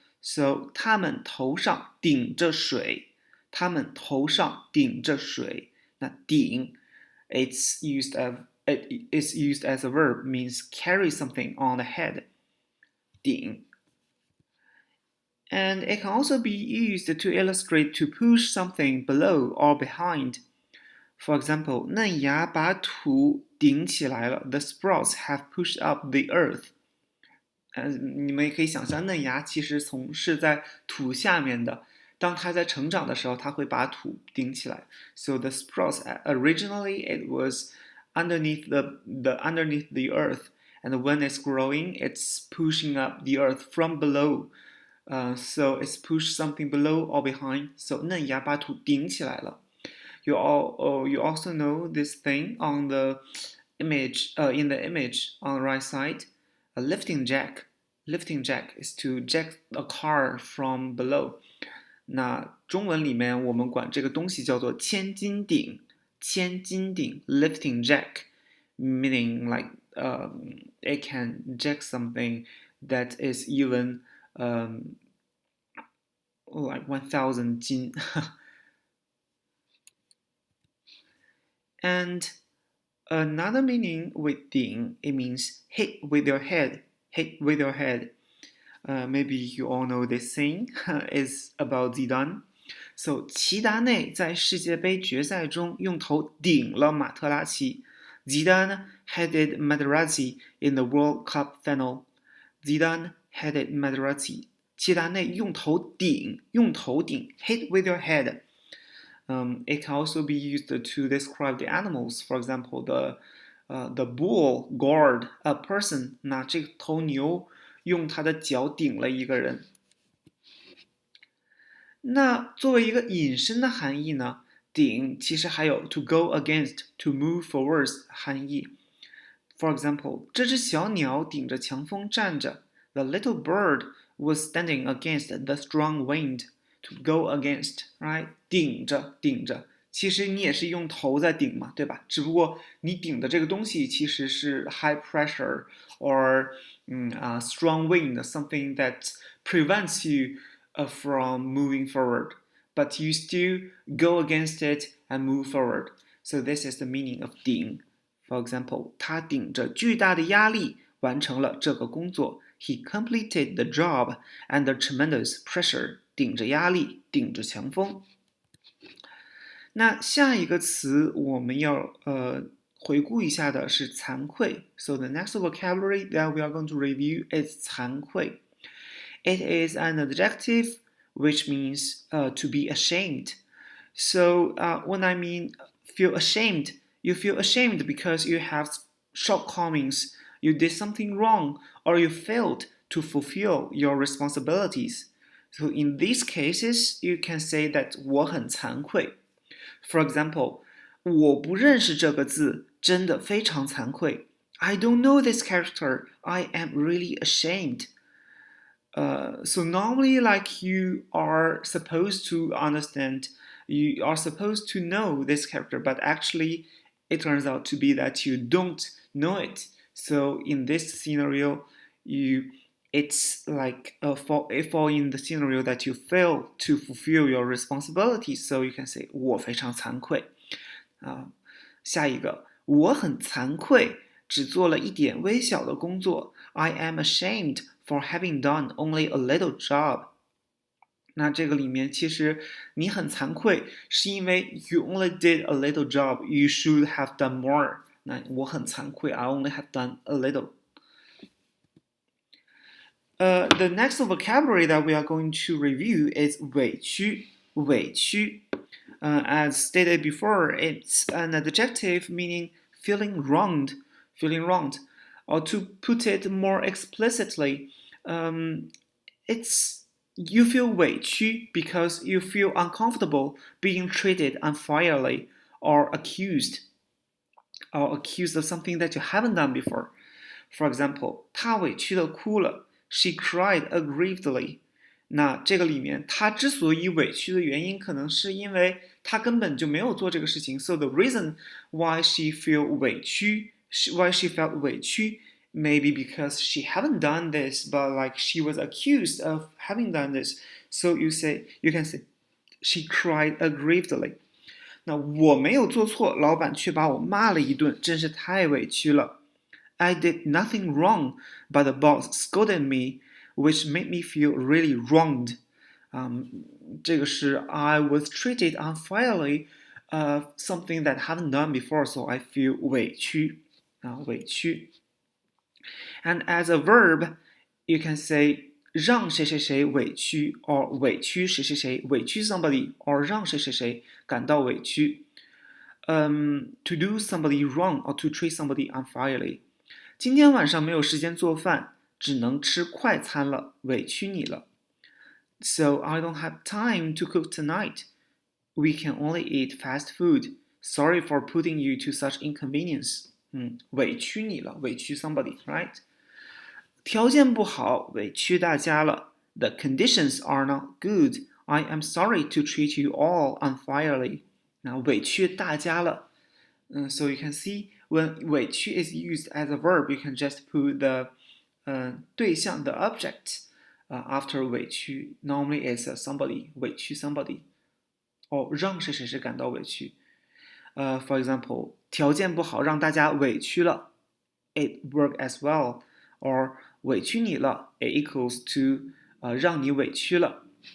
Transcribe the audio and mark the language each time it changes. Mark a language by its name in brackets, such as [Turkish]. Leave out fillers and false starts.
[English] So [Chinese] 他们头上顶着水，那顶 [English] it is used as a verb, means carry something on the head. [Chinese] 顶. [English] And it can also be used to illustrate to push something below or behind. For example, [Chinese] 嫩芽把土顶起来了 [English] The sprouts have pushed up the earth. [Chinese] 你们也可以想象，嫩芽其实是在土下面的。当它在成长的时候，它会把土顶起来。 [English] So the sprouts originally it was underneath the earth, and when it's growing, it's pushing up the earth from below. So it's pushed something below or behind. [Chinese] So 嫩芽把土顶起来了。 [English] You also know this thing on the image, in the image on the right side, a lifting jack. Lifting jack is to jack a car from below. [Chinese] 那中文里面我们管这个东西叫做千斤顶，千斤顶 [English] lifting jack, meaning like it can jack something that is even like 1,000 斤. And another meaning with 顶, it means hit with your head, hit with your head. Maybe you all know this saying is about Zidane. [Chinese] So 齐达内在世界杯决赛中用头顶了马特拉齐。 [English] Zidane headed Materazzi in the World Cup final. Zidane headed Materazzi. [Chinese] 齐达内用头顶 [English] hit with your head. It can also be used to describe the animals. For example, the bull gored a person. [Chinese] 那这个头牛用它的脚顶了一个人。那作为一个引申的含义呢，顶其实还有 [English] to go against, to move forwards [Chinese] 含义。 [English] For example, [Chinese] 这只小鸟顶着强风站着。 [English] The little bird was standing against the strong wind. To go against, right? [Chinese] 顶着，其实你也是用头在顶嘛，对吧？只不过你顶的这个东西其实是 [English] high pressure or strong wind, something that prevents you from moving forward, but you still go against it and move forward. So this is the meaning of 顶。 For example, [Chinese] 他顶着巨大的压力完成了这个工作。 [English] He completed the job under tremendous pressure. [Chinese] 顶着压力，顶着强风。那下一个词我们要回顾一下的是惭愧。 [English] So the next vocabulary that we are going to review is 惭愧。 It is an adjective which means to be ashamed. So when I mean feel ashamed, you feel ashamed because you have shortcomings, you did something wrong, or you failed to fulfill your responsibilities. So in these cases, you can say that [Chinese] 我很惭愧。 For example, 我不认识这个字，真的非常惭愧。 [English] I don't know this character. I am really ashamed. So normally, like you are supposed to understand, you are supposed to know this character, but actually, it turns out to be that you don't know it. So in this scenario, it's like fall in the scenario that you fail to fulfill your responsibilities. So you can say [Chinese] 我非常惭愧。下一个，我很惭愧，只做了一点微小的工作。 [English] I am ashamed for having done only a little job. [Chinese] 那这个里面其实你很惭愧，是因为 [English] you only did a little job. You should have done more. [Chinese] 那我很惭愧 [English] I only have done a little. The next vocabulary that we are going to review is 委屈。委屈 as stated before, it's an adjective meaning feeling wronged. Or to put it more explicitly, it's you feel 委屈 because you feel uncomfortable being treated unfairly or accused of something that you haven't done before. [Chinese] For example, 她委屈地哭了。 [English] She cried aggrievedly. [Chinese] 那这个里面，她之所以委屈的原因，可能是因为她根本就没有做这个事情。 [English] So the reason why she felt 委屈 maybe because she haven't done this, but like she was accused of having done this. So you can say she cried aggrievedly. [Chinese] 那我没有做错，老板却把我骂了一顿，真是太委屈了。 [English] I did nothing wrong, but the boss scolded me, which made me feel really wronged. [Chinese] 这个是 [English] I was treated unfairly, something that I haven't done before, so I feel 委屈。 [Chinese] 委屈。 [English] And as a verb, you can say [Chinese] 让谁谁谁委屈 [English] or [Chinese] 委屈谁谁谁委屈 [English] somebody or [Chinese] 让谁谁谁感到委屈。 [English] to do somebody wrong or to treat somebody unfairly. [Chinese] 今天晚上没有时间做饭，只能吃快餐了，委屈你了。 [English] So I don't have time to cook tonight. We can only eat fast food. Sorry for putting you to such inconvenience. [Chinese] 委屈你了，委屈 [English] somebody, right? [Chinese] 条件不好，委屈大家了。 [English] The conditions are not good. I am sorry to treat you all unfairly. [Chinese] 那委屈大家了。 [English] So you can see when 委屈 is used as a verb, you can just put the 对象 the object after 委屈. Normally it's somebody 委屈 somebody. [Chinese] 让谁谁谁感到委屈。 For example, 条件不好，让大家委屈了。 [English] It work as well. Or [Chinese] 委屈你了 [English] it equals to [Chinese] 让你委屈了。